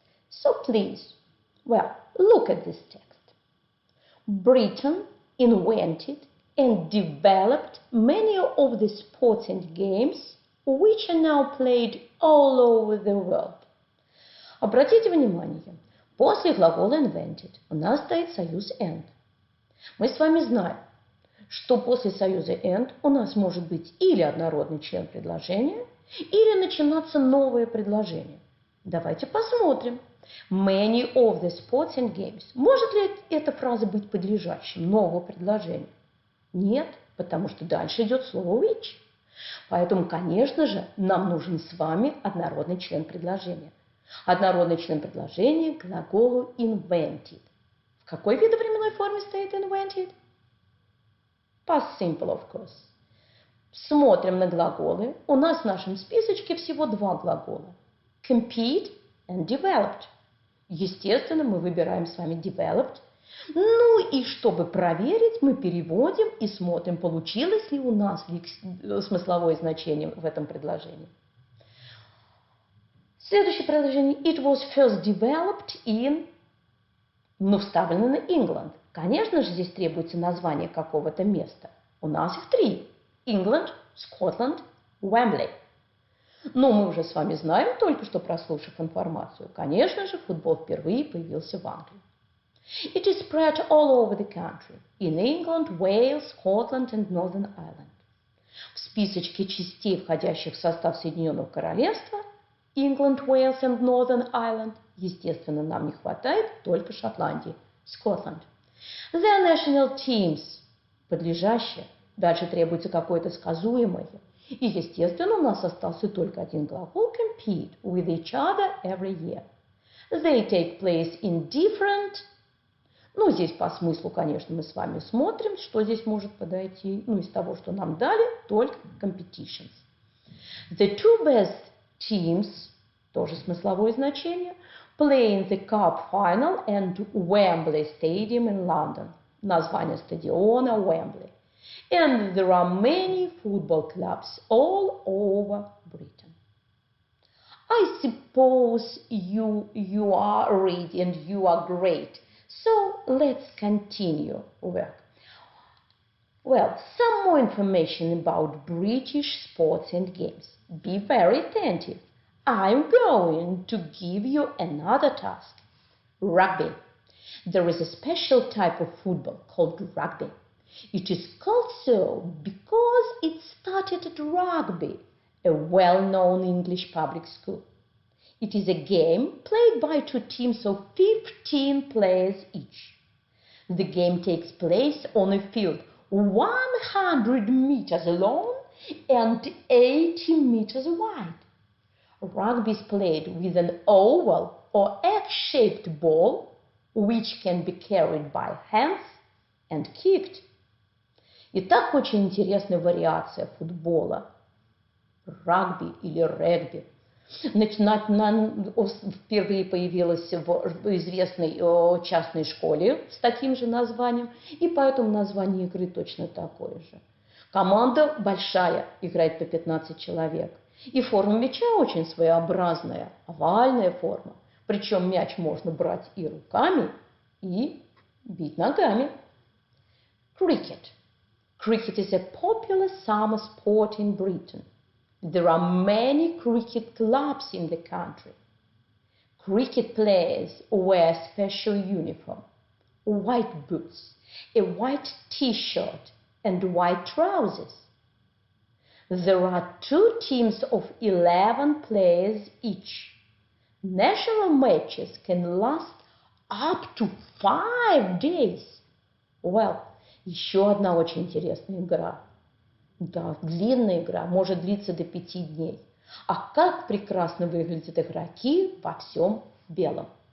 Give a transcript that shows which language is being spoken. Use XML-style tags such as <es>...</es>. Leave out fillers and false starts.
<en>So please, look at this text. Britain invented and developed many of the sports and games which are now played all over the world.</en> <ru>Обратите внимание, после глагола invented у нас стоит союз and. Мы с вами знаем, что после союза and у нас может быть или однородный член предложения, или начинаться новое предложение. Давайте посмотрим.</ru> <en>Many of the sports and games.</en> <ru>Может ли эта фраза быть подлежащим нового предложения? Нет, потому что дальше идет слово which. Поэтому, конечно же, нам нужен с вами однородный член предложения. Однородный член предложения к глаголу invented. В какой видовременной форме стоит invented?</ru> <en>Past simple, of course.</en> <ru>Смотрим на глаголы. У нас в нашем списочке всего два глагола.</ru> <en>Compete and developed.</en> <ru>Естественно, мы выбираем с вами developed. Ну и чтобы проверить, мы переводим и смотрим, получилось ли у нас смысловое значение в этом предложении. Следующее предложение.</ru> <en>It was first developed in...</en> <ru>вставлено на England. Конечно же, здесь требуется название какого-то места. У нас их три. England, Scotland, Wembley. Но мы уже с вами знаем, только что прослушав информацию, конечно же, футбол впервые появился в Англии.</ru> <en>It is spread all over the country. In England, Wales, Scotland and Northern Ireland.</en> <ru>В списочке частей, входящих в состав Соединенного Королевства, England, Wales and Northern Ireland, естественно, нам не хватает только Шотландии, Scotland.</ru> <en>Their national teams,</en> <ru>подлежащее, дальше требуется какое-то сказуемое. И, естественно, у нас остался только один глагол</ru> <en>compete with each other every year. They take place in different...</en> <ru>здесь по смыслу, конечно, мы с вами смотрим, что здесь может подойти. Из того, что нам дали, только competitions.</ru> <en>The two best teams,</en> <ru>тоже смысловое значение,</ru> <en>play in the Cup Final and Wembley Stadium in London.</en> <ru>Название стадиона Wembley.</ru> <en>And there are many football clubs all over Britain. I suppose you are ready and you are great. So let's continue work. Well, some more information about British sports and games. Be very attentive. I'm going to give you another task. Rugby. There is a special type of football called rugby. It is called so because it started at Rugby, a well-known English public school. It is a game played by two teams of 15 players each. The game takes place on a field 100 meters long and 80 meters wide. Rugby is played with an oval or egg-shaped ball, which can be carried by hands and kicked.</en> <ru>Итак, очень интересная вариация футбола. Рагби или регби. Впервые появилась в известной частной школе с таким же названием, и поэтому название игры точно такое же. Команда большая, играет по 15 человек. И форма мяча очень своеобразная, овальная форма. Причем мяч можно брать и руками, и бить ногами.</ru> <en>Cricket. Cricket is a popular summer sport in Britain. There are many cricket clubs in the country. Cricket players wear special uniform, white boots, a white t-shirt and white trousers. There are two teams of 11 players each. National matches can last up to 5 days.</en> <ru>Well, еще одна очень интересная игра. Да, длинная игра, может длиться до 5 дней. А как прекрасно выглядят игроки во всем белом.</ru>